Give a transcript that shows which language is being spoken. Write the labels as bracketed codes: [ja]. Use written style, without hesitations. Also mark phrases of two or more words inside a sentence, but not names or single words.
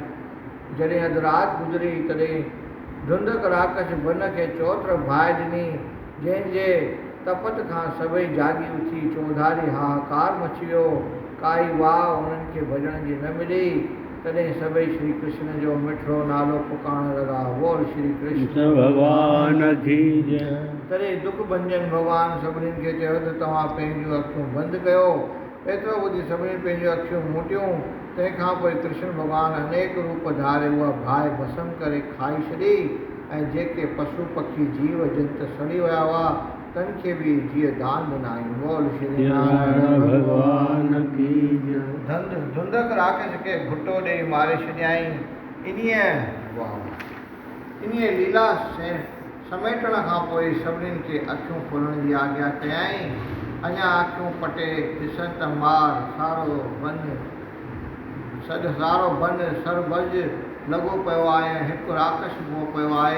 [sd] जॾहिं अधु राति गुज़री तॾहिं धुंधक राक्षस वन खे चोत्र बाहि ॾिनी, जंहिंजे तपत खां सभई जागी उथी चौधारी हाहाकार मची वियो। काई वाह उन्हनि खे भॼण जी न मिली। तॾहिं सभई श्री कृष्ण जो मिठड़ो नालो पुकारण लॻा, [hi] बोल श्री कृष्ण भगवान की जय। [sd] तॾहिं दुख भंजन भॻवानु सभिनीनि खे चयो त तव्हां पंहिंजूं अखियूं बंदि कयो। एतिरो ॿुधी सभिनी पंहिंजूं अखियूं मूटियूं। तंहिंखां पोइ कृष्ण भॻवानु अनेक रूप धारे उहा बाहि भस्म करे खाई छॾी, ऐं जेके पशु पखी जीव जंत सड़ी विया हुआ तन खे बि जीअं दान ॾिनाई। [hi] बोल श्री नारायण भगवान की जय। [sd] धुंधक राक्षस खे घुटो ॾेई मारे छॾियाईं। इन्हीअ लीला समेटण खां पोइ सभिनीनि खे अखियूं खोलण जी आज्ञा कयईं। अञा अखियूं पटे ॾिसनि त मार सारो बन सरबज लॻो पियो आहे ऐं हिकु राक्षस उहो पियो आहे।